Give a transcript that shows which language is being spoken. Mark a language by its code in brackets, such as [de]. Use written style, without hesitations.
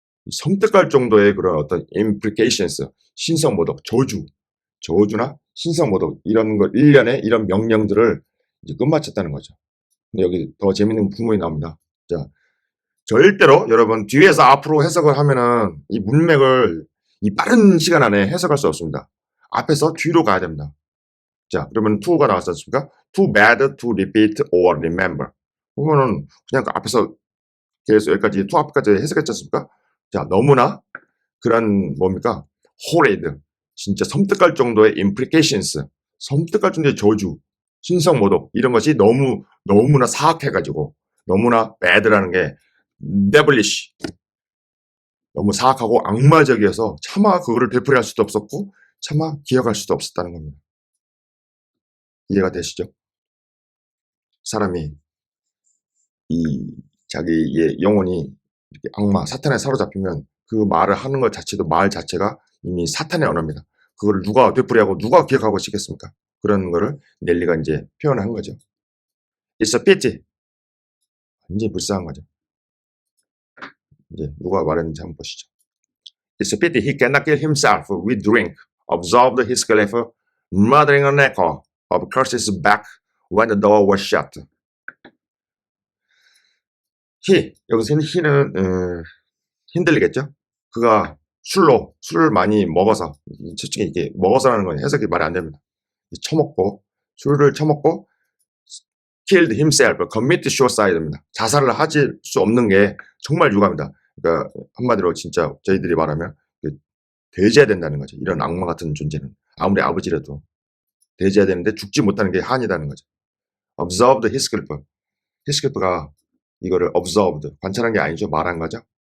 [ko] 섬뜩할 정도의 그런 어떤 implications, 신성모독, 저주나 신성모독 이런 거 일련의 이런 명령들을 이제 끝마쳤다는 거죠. 근데 여기 더 재밌는 부분이 나옵니다. 자, 절대로 여러분 뒤에서 앞으로 해석을 하면은 이 문맥을 이 빠른 시간 안에 해석할 수 없습니다. 앞에서 뒤로 가야 됩니다. 자, 그러면 to가 나왔지 않습니까? [en] too bad to repeat or remember. [ko] 그러면은 그냥 그 앞에서 계속 여기까지 to 앞까지 해석했지 않습니까? 자, 너무나 그런 뭡니까? horrid, 진짜 섬뜩할 정도의 implications, 섬뜩할 정도의 저주, 신성모독 이런 것이 너무나 사악해가지고 너무나 bad라는 게 devilish, 너무 사악하고 악마적이어서 차마 그거를 되풀이할 수도 없었고 차마 기억할 수도 없었다는 겁니다. 이해가 되시죠? 사람이 이 자기의 영혼이 이렇게 악마, 사탄에 사로잡히면 그 말을 하는 것 자체도 말 자체가 이미 사탄의 언어입니다. 그걸 누가 되풀이하고 누가 기억하고 싶겠습니까? 그런 거를 넬리가 이제 표현한 거죠. [en] It's a pity. [ko] 완전히 불쌍한 거죠. 이제 누가 말했는지 한번 보시죠. [en] It's a pity he cannot kill himself with drink, observed Heathcliff, muttering an echo of curses back when the door was shut. [ko] 여기서 he는 힘들리겠죠? 그가 술을 많이 먹어서, 솔직히 이게 먹어서라는 건 해석이 말이 안 됩니다. 술을 처먹고 [en] killed himself, commit suicide입니다. [ko] 자살을 하실 수 없는 게 정말 유감이다. 그러니까 한마디로 진짜 저희들이 말하면 돼지해야 된다는 거죠. 이런 악마 같은 존재는 아무리 아버지라도 돼지해야 되는데 죽지 못하는 게 한이라는 거죠. observed Heathcliff가 이거를 observed, 관찰한 게 아니죠. 말한 거죠.